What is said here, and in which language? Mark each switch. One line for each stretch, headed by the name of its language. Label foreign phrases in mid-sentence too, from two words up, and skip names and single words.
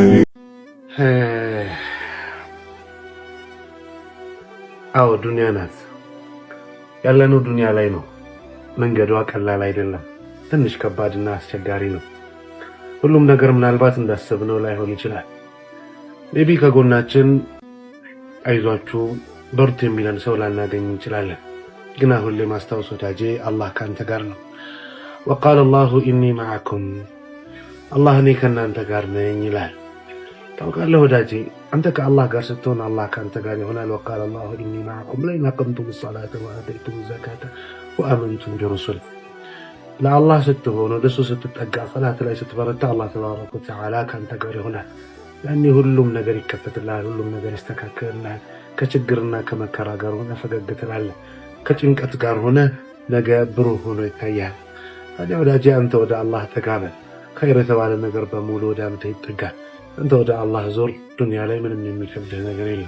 Amharic: አዎ ዱንያ ናት ያለነው፣ ዱንያ ላይ ነው። መንገዷ ቀላል አይደለም፣ ትንሽ ከባድና አስቸጋሪ ነው። ሁሉም ነገር ምናልባት እንዳሰብነው ላይሆን ይችላል። ሜቢ ከጎናችን አይዟችሁ በርቱ የሚለን ሰው ላናገኝ እንችላለን። ግን አሁን ላይ ማስታወስ ወዳጄ አላህ ካንተ ጋር ነው።
Arabic: وقال الله إني معكم
Amharic: አላህ እኔ ከናንተ ጋር ነኝ ይላል። ታውቃለህ ወዳጄ አንተ ከአላህ ጋር ስትሆን አላህ ካንተ ጋር ይሆናል።
Arabic: وقال الله إني معكم لئن أقمتم الصلاة وآتيتم الزكاة وآمنتم برسله
Amharic: ለአላህ ስትሆን ወደሱ ስትጠጋ ሰላት ላይ ስትበረታ አላህ
Arabic: تبارك وتعالى
Amharic: ካንተ ጋር ይሆናል። ያኔ ሁሉም ነገር ይከፈትልሃል፣ ሁሉም ነገር ይስተካከልልሃል። ከችግርና ከመከራ ጋር ሆነ ፈገግ ትላለህ፣ ከጭንቀት ጋር ሆነ ነገ ብሩህ ሆኖ ይታያል። ታዲያ ወዳጄ አንተ ወደ አላህ ተጋበ፣ ኸይር የተባለ ነገር በሙሉ ወደ አንተ ይጠጋል። አንተ ወደ አላህ ዞር፣ ዱንያ ላይ ምንም የሚከብድህ ነገር የለም።